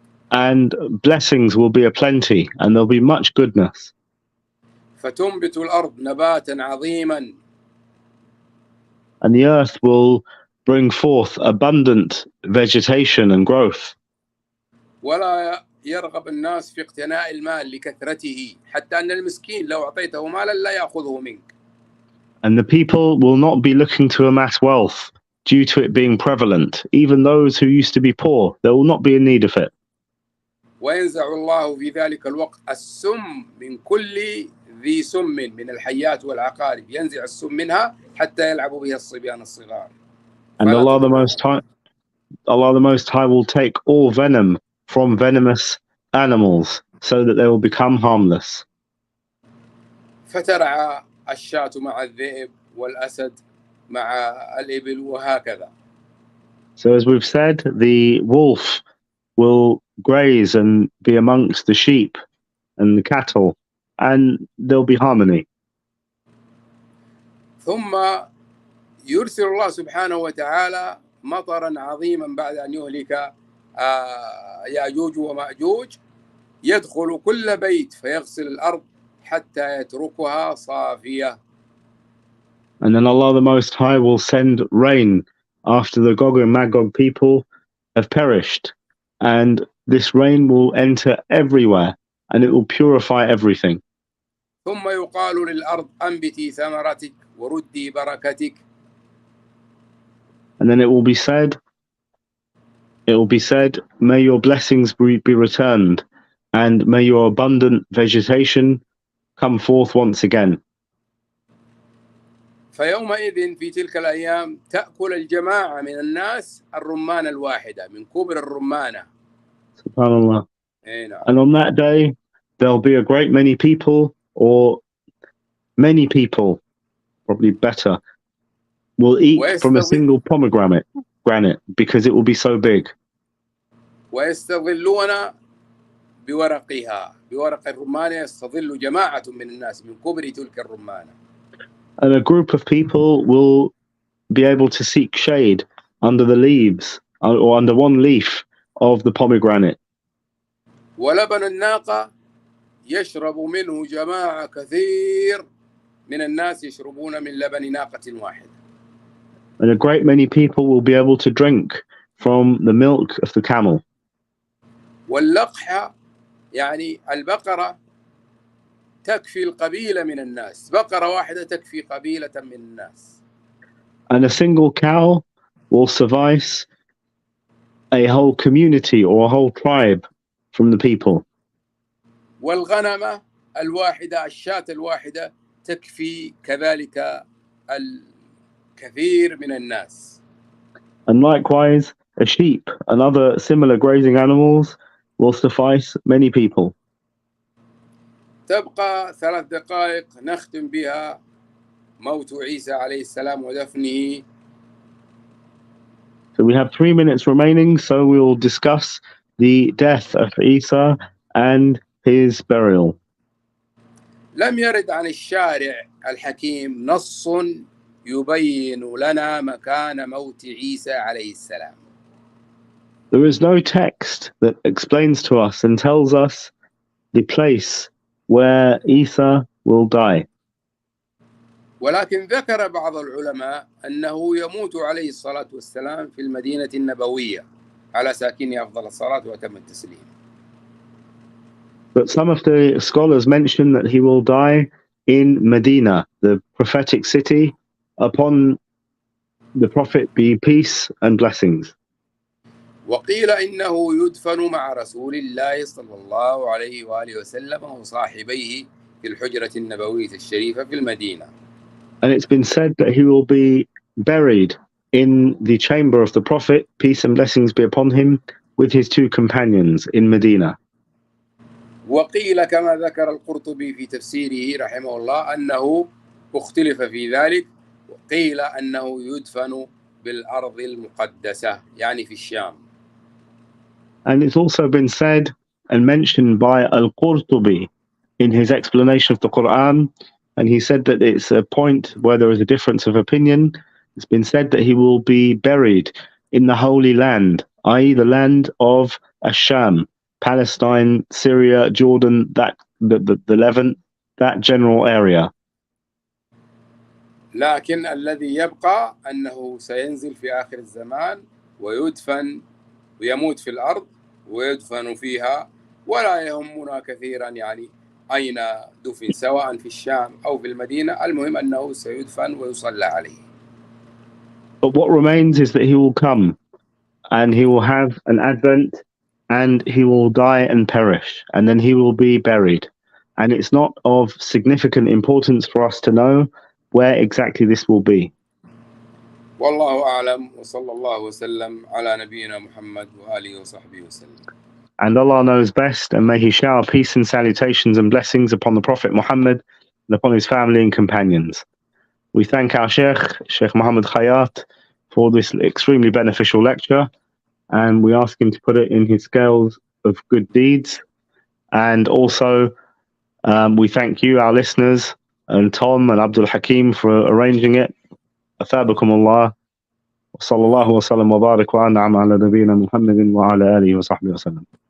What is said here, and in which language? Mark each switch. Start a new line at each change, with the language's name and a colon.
English: And blessings will be aplenty, and there'll be much goodness.
Arabic: فتنبت الأرض نباتا عظيما.
English: And the earth will bring forth abundant vegetation and growth.
Arabic: ولا يرغب الناس في اقتناء المال لكثرته حتى أن المسكين لو أعطيته مالا لا يأخذه منك.
English: And the people will not be looking to amass wealth due to it being prevalent. Even those who used to be poor, they will not be in need of it.
Arabic: وينزع الله في ذلك الوقت السم من كل ذي سم من الحيات والعقارب، ينزع السم منها حتى يلعب بها الصبيان الصغار.
English: And Allah the Most High will take all venom from venomous animals so that they will become harmless.
Arabic: فترعى الشاة مع الذئب والأسد مع الإبل وهكذا.
English: So as we've said, the wolf will graze and be amongst the sheep and the cattle, and there'll be harmony.
Arabic: ثم يرسل الله سبحانه وتعالى مطرا عظيما بعد أن يهلك يأجوج ومأجوج، يدخل كل بيت فيغسل الأرض حتى يتركها صافية.
English: And then Allah the Most High will send rain after the Gog and Magog people have perished, and this rain will enter everywhere and it will purify everything.
Arabic: ثم يقال للأرض أنبتي ثمرتك وردي بركتك.
English: And then it will be said, may your blessings be returned, and may your abundant vegetation come forth once again.
Arabic: فيومئذ في تلك الأيام تأكل الجماعة من الناس الرمان الواحدة من كبر الرمانة. SubhanAllah.
English: And on that day, there'll be a great many people, or many people, probably better, will eat from a single pomegranate because it will be so big.
Arabic: ويستظلون بورقها، بورق الرمان يستظل جماعة من الناس من كبر تلك الرمانة.
English: And a group of people will be able to seek shade under the leaves or under one leaf of the pomegranate.
Arabic: ولبن الناقة يشرب منه جماعة كثير من الناس يشربون من لبن ناقة واحدة.
English: And a great many people will be able to drink from the milk of the camel.
Arabic: واللقحة يعني البقرة تكفي القبيلة من الناس، بقرة واحدة تكفي قبيلة من الناس.
English: And a single cow will suffice a whole community or a whole tribe from the people.
Arabic: والغنمة الواحدة، الشاة الواحدة تكفي كذلك الكثير من الناس.
English: And likewise, a sheep and other similar grazing animals will suffice many people.
Arabic: تبقى 3 دقائق نختم بها موت عيسى عليه السلام ودفنه.
English: So we have 3 minutes remaining, so we will discuss the death of Isa and his burial.
Arabic: لم يرد عن الشارع الحكيم نص يبين لنا مكان موت عيسى عليه السلام.
English: There is no text that explains to us and tells us the place where Isa will die.
Arabic: ولكن ذكر بعض العلماء أنه يموت عليه الصلاة والسلام في المدينة النبوية على ساكنها أفضل الصلاة وأتم التسليم.
English: But some of the scholars mention that he will die in Medina, the prophetic city, upon the Prophet be peace and blessings.
Arabic: وقيل إنه يدفن مع رسول الله صلى الله عليه وآله وسلم وصاحبيه في الحجرة النبوية الشريفة في المدينة.
English: And it's been said that he will be buried in the chamber of the Prophet, peace and blessings be upon him, with his 2 companions in Medina.
Arabic: وقيل كما ذكر القرطبي في تفسيره رحمه الله أنه اختلف في ذلك، وقيل أنه يدفن بالأرض المقدسة يعني في الشام.
English: And it's also been said and mentioned by Al-Qurtubi in his explanation of the Quran, and he said that it's a point where there is a difference of opinion. It's been said that he will be buried in the Holy Land, i.e. the land of Asham, Palestine, Syria, Jordan, that the Levant, that general area.
Arabic: لكن الذي يبقى أنه سينزل في آخر الزمان ويدفن ويموت في الأرض ويدفن فيها، ولا يهمنا كثيرا يعني أين دفن، سواء في الشام أو في المدينة، المهم أنه سيدفن ويصلى عليه.
English: But what remains is that he will come and he will have an advent and he will die and perish, and then he will be buried. And it's not of significant importance for us to know where exactly this will be.
Arabic: والله أعلم وصلى الله وسلم على نبينا محمد وآله وصحبه وسلم.
English: And Allah knows best, and may He shower peace and salutations and blessings upon the Prophet Muhammad and upon his family and companions. We thank our Sheikh Muhammad Khayat, for this extremely beneficial lecture, and we ask him to put it in his scales of good deeds. And also, we thank you, our listeners, and Tom and Abdul Hakim for arranging it.
Arabic: أثابكم الله وصلى الله وسلم وبارك وأنعم على نبينا محمد وعلى آله وصحبه وسلم.